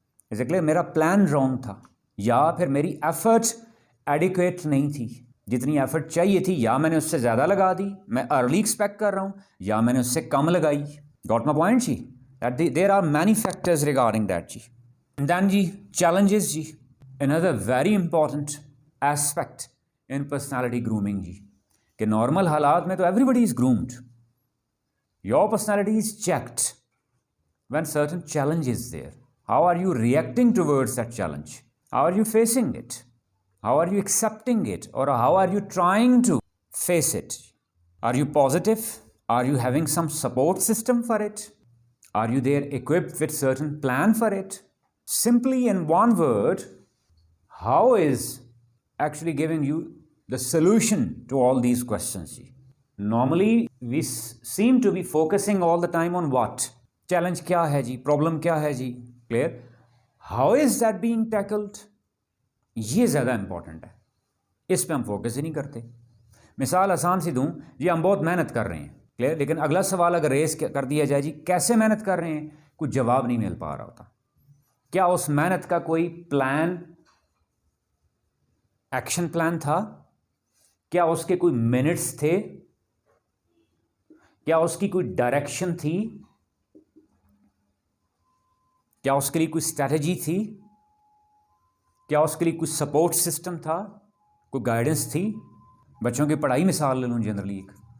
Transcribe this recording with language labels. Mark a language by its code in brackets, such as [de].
[ur] Exactly میرا plan wrong تھا, یا پھر میری ایفرٹ ایڈیکویٹ نہیں تھی, جتنی ایفرٹ چاہیے تھی یا میں نے اس سے زیادہ لگا دی, میں ارلی ایکسپیکٹ کر رہا ہوں, یا میں نے اس سے کم لگائی. [en] Got my point جی. There are many factors regarding that جی. Then جی challenges جی, another very important aspect in personality grooming جی, [ur] کہ نارمل حالات میں تو [en] everybody is groomed. Your personality is checked when certain challenge is there. How are you reacting towards that challenge? How are you facing it? How are you accepting it? Or how are you trying to face it? Are you positive? Are you having some support system for it? Are you there equipped with certain plan for it? Simply in one word, how is actually giving you the solution to all these questions? Normally, we seem to be focusing all the time on what? [ur] Challenge kya hai ji? [en] Problem kya hai ji? Clear? How is that being tackled? [ur] یہ زیادہ important ہے, اس پہ ہم focus ہی نہیں کرتے. مثال آسان سی دوں جی, ہم بہت محنت کر رہے ہیں, کلیئر, لیکن اگلا سوال اگر ریز کر دیا جائے جی کیسے محنت کر رہے ہیں, کوئی جواب نہیں مل پا رہا ہوتا. کیا اس محنت کا کوئی پلان, ایکشن پلان تھا؟ کیا اس کے کوئی منٹس تھے؟ کیا اس کی کوئی ڈائریکشن تھی؟ کیا اس کے لیے کوئی اسٹریٹجی تھی؟ کیا اس کے لیے کوئی سپورٹ سسٹم تھا, کوئی گائیڈنس تھی؟ بچوں کی پڑھائی مثال لے لوں جنرلی ایک,